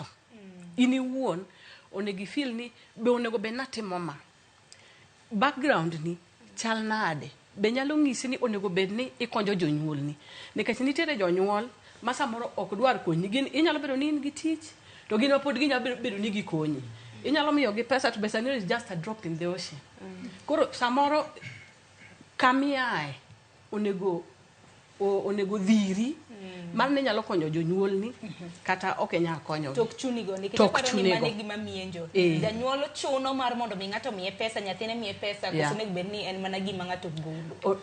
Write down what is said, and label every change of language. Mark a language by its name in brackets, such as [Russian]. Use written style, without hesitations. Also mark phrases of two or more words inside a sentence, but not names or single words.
[Luo (Kenya and Tanzania)] In iwuon onego feel ni be onego bed natimo ma. Background ni chal nade. Be nyalo ng'isi ni onego bed ni ikonyo jonyuol ni. Nikech nitiere jonyuol ma samoro ok dwar konyi. Gin inyalo bedo ni in gi tich to gin pod ginyalo bedo ni gikonyi. Inyalo miyo gi pesa to pesa ni [English] is just a drop in the ocean. [Luo (Kenya and Tanzania)] Koro samoro kamiae onego dhiri mar ne nyalo konyo jonyuol ni kata ok nyalo konyo. Tok chuni go nikech aparo ni mane gima mienjo. Janyuol chuno mar mondo mi ng'ato miye pesa, nyathine miye pesa, koso onego bed ni en mana gima ng'ato golo.